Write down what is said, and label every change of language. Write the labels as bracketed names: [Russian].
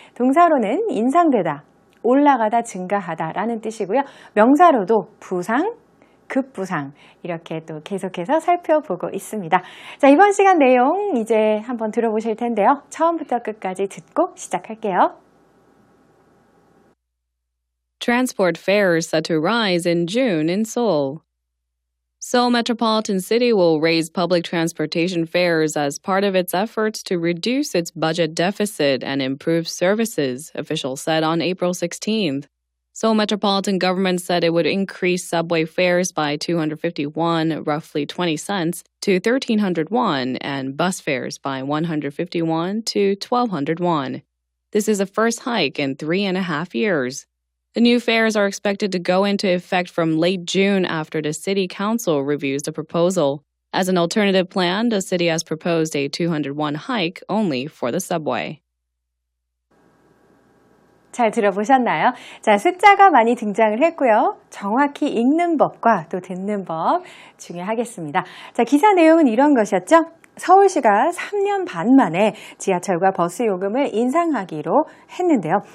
[Korean] 동사로는 인상되다, 올라가다, 증가하다라는 뜻이고요. 명사로도 부상, 급부상 이렇게 또 계속해서 살펴보고 있습니다. 자, 이번 시간 내용 이제 한번 들어보실 텐데요. 처음부터 끝까지 듣고 시작할게요. [English] Transport fares set to rise in June in Seoul. Seoul Metropolitan City will raise public transportation fares as part of its efforts to reduce its budget deficit and improve services, officials said on April 16th. Seoul Metropolitan Government said it would increase subway fares by 251, roughly 20 cents, to 1,300 won, and bus fares by 151 to 1,200 won. This is the first hike in 3.5 years. The new fares are expected to go into effect from late June after the City Council reviews the proposal. As an alternative plan, the city has proposed a 201 hike only for the subway. [Korean] 잘 들어보셨나요? 자, 숫자가 많이 등장을 했고요. 정확히 읽는 법과 또 듣는 법 중요하겠습니다. 자, 기사 내용은 이런 것이었죠. 서울시가 3년 반 만에 지하철과 버스 요금을 인상하기로 했는데요.